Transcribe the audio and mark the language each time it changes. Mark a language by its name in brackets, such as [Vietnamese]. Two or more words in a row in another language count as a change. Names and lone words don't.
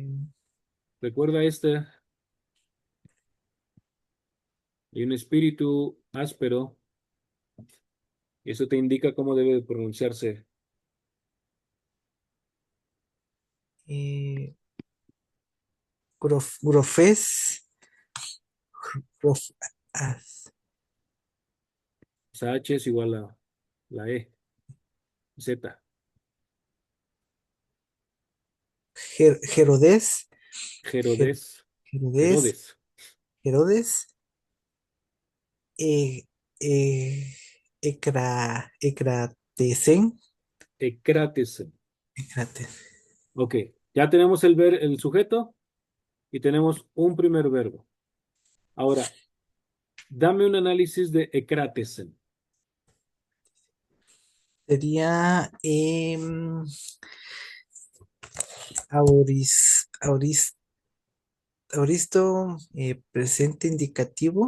[Spanish] Recuerda hay un espíritu áspero, y eso te indica cómo debe de pronunciarse. eh, grofes, grof- as- Esa H es igual a la E, Z, Herodes, Her- Herodes, Herodes, Herodes. Herodes, E, e- ecratesen. Ecratesen. Ecrates. Ok, ya tenemos el sujeto y tenemos un primer verbo. Ahora, dame un análisis de ecratesen. Sería auristo, presente indicativo.